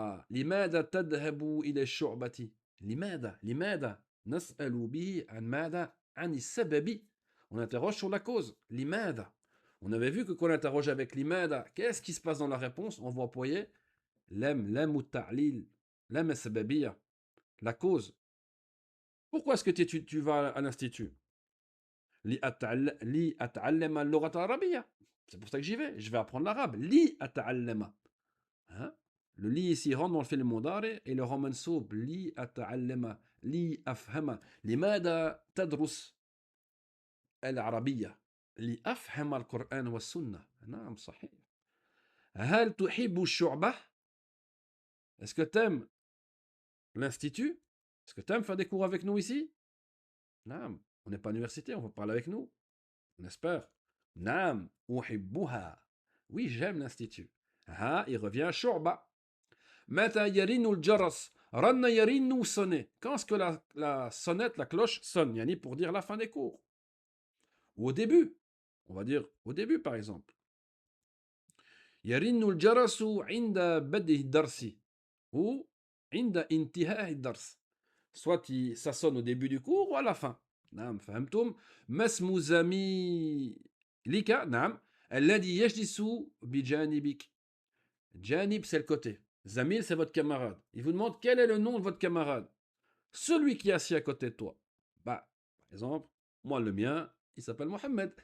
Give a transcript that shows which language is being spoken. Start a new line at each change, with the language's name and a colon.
Arabic: لماذا تذهب إلى الشعبة؟ لماذا نسأل به عن ماذا؟ عن السبب.
French: On interroge sur la cause.
Arabic: لماذا.
French: On avait vu que quand on interroge avec لماذا, qu'est-ce qui se passe dans la réponse? On va employer
Arabic: لم التعليل لم السببية,
French: la cause. Pourquoi est-ce que tu vas à l'institut?
Arabic: لأتعلم اللغة العربية.
French: C'est pour ça que j'y vais. Je vais apprendre l'arabe.
Arabic: لأتعلم. Hein?
French: Le li ici rentre dans le fi'l mudari et le rend mansoub.
Arabic: Li ata'allama, li afhama. لماذا تدرس العربية؟ لأفهم القرآن والسنة. نعم صحيح. هل تحب الشعبة?
French: Est-ce que tu aimes l'institut? Est-ce que tu aimes faire des cours avec nous ici?
Arabic: نعم.
French: On n'est pas à l'université, on va parler avec nous. On espère.
Arabic: نعم أحبها.
French: Oui, j'aime l'institut. Il revient شعبة.
Arabic: متى يرن الجرس. رن يرن sonner.
French: Quand est-ce que la sonnette, la cloche sonne? Yani pour dire la fin des cours. Ou au début. On va dire au début par exemple.
Arabic: يرن الجرس عند بدء الدرس. Ou عند انتهاء الدرس.
French: Soit ça sonne au début du cours ou à la fin.
Arabic: نعم فهمتم. ما اسم زميلك. نعم الذي يجلس بجانبك.
French: جانب c'est le côté. Zamil, c'est votre camarade. Il vous demande quel est le nom de votre camarade. Celui qui est assis à côté de toi. Bah, par exemple, moi, le mien, il s'appelle Mohamed.